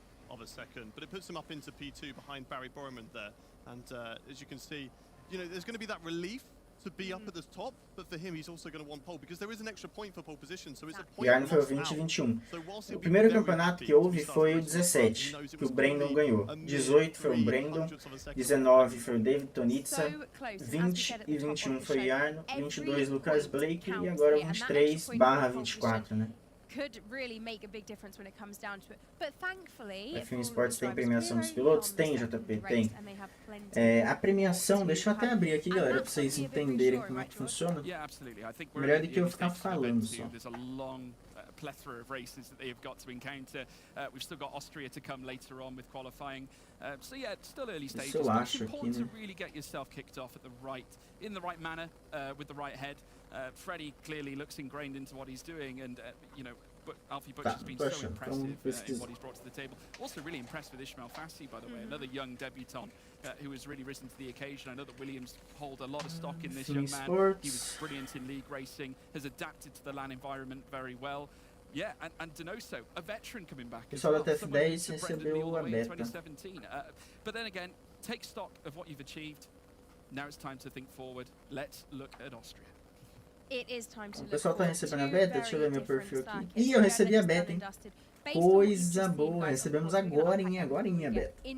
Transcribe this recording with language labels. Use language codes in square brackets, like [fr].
[en] Of a second, but it puts him up into P2 behind Barry Borman there. And as you can see, you know, there's going to be that relief to be up at the top, but for him he's also going to want pole because there is an extra point for pole position, so it's a E point. [pt] aí foi o 2021. O primeiro campeonato que houve foi o 17, que o Brandon ganhou. 18 foi o Brandon, 19 foi o David Tonitza, 20 e 21 foi o Jarno, 22 Lucas Blake e agora 23/24, né? [en] Could really make a big difference when it comes down to it. But thankfully, [pt] A ESPORTS tem premiação dos pilotos? Tem, JP, tem. A premiação, deixa eu até abrir aqui, galera, pra vocês entenderem como é que funciona. Melhor do que eu ficar falando só. [en] Plethora of races that they've got to encounter. We've still got Austria to come later on with qualifying. So yeah, it's still early stages. But it's important to really get yourself kicked off at in the right manner, with the right head. Freddie clearly looks ingrained into what he's doing, and you know, but Alfie Butch has been so impressive in what he's brought to the table. Also really impressed with Ishmael Fassi, by the way, another young debutant who has really risen to the occasion. I know that Williams hold a lot of stock in this young man. He was brilliant in league racing, has adapted to the LAN environment very well. Yeah, and Donoso, a veteran coming back as well. Someone who's [pt] recebeu a beta. [en] 2017. But then again, take stock of what you've achieved. Now it's time to think forward. Let's look at Austria. [pt] O pessoal tá recebendo a beta? Deixa eu ver meu perfil aqui. Ih, eu recebi a beta, hein? Coisa boa, recebemos agorinha a beta.